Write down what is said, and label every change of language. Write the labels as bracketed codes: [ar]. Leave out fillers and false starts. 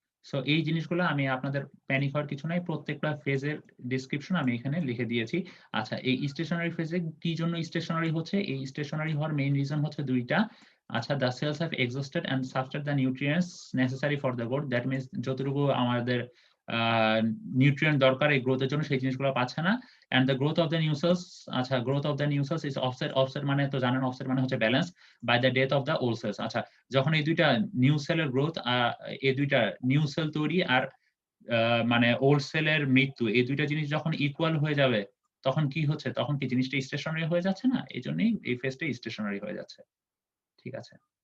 [bn] So এই জিনিসগুলো আমি আপনাদের প্যানিক হওয়ার কিছু নাই, প্রত্যেকটা ফেজের ডেসক্রিপশন আমি এখানে লিখে দিয়েছি। আচ্ছা, এই স্টেশনারি ফেজে কি জন্য স্টেশনারি হচ্ছে, এই স্টেশনারি হওয়ার মেইন রিজন হচ্ছে দুইটা। [en] আচ্ছা, the cells have exhausted and substrate the nutrients necessary for the growth. [bn] That means যতটুকু আমাদের নিউট্রিয়েন্ট দরকার এই গ্রোথের জন্য সেই জিনিসগুলো পাচ্ছে না। [en] and the growth of the new cells, আচ্ছা, growth of the new cells is offset [bn] মানে তো জানেন, [en] offset [bn] মানে হচ্ছে balance [en] by the death of the old cells. [bn] আচ্ছা, যখন এই দুইটা নিউ সেলের গ্রোথ, এই দুইটা নিউ সেল তৈরি আর মানে ওল্ড সেলের মৃত্যু, এই দুইটা জিনিস যখন ইকুয়াল হয়ে যাবে, তখন কি হচ্ছে, তখন কি জিনিসটা স্টেশনারি হয়ে যাচ্ছে না, এই জন্যই এই ফেজটা স্টেশনারি হয়ে যাচ্ছে, ঠিক আছে।